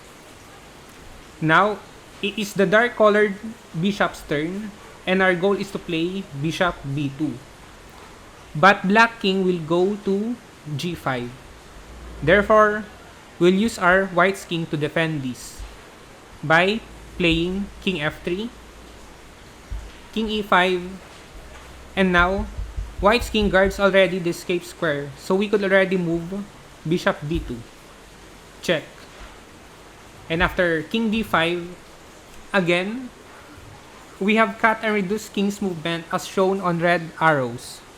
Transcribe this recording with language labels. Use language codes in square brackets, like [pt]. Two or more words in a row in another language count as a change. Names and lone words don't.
[en] Now, it is the dark colored bishop's turn, and our goal is to play bishop b2. But black king will go to g5. Therefore, we'll use our white's king to defend this by playing king f3, king e5, and now white's king guards already the escape square, so we could already move bishop b2. Check. And after king d5, again, we have cut and reduced king's movement as shown on red arrows.